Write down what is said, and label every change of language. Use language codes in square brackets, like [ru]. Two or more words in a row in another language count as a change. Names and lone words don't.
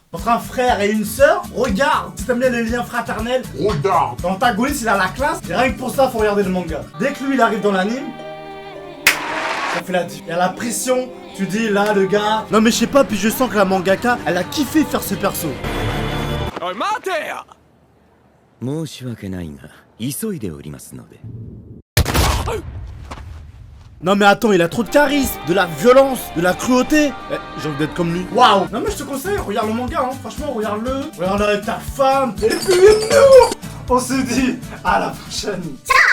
[fr] Entre un frère et une sœur, regarde. Si t'aimes bien les liens fraternels, regarde. L'antagoniste, il a la classe. Et rien que pour ça, faut regarder le manga. Dès que lui, il arrive dans l'anime, ça fait la diff. Il y a la pression. Tu dis là, le gars. Non mais je sais pas. Puis je sens que la mangaka, elle a kiffé faire ce perso. [en] Oh, mate! [ja] 申し訳ないが急いでおりますので [fr] Non mais attends, il a trop de charisme, de la violence, de la cruauté. J'ai envie d'être comme lui. Waouh. Non mais je te conseille, regarde le manga, hein. Franchement, regarde-le. Regarde-le avec ta femme. Et puis nous, on se dit à la prochaine.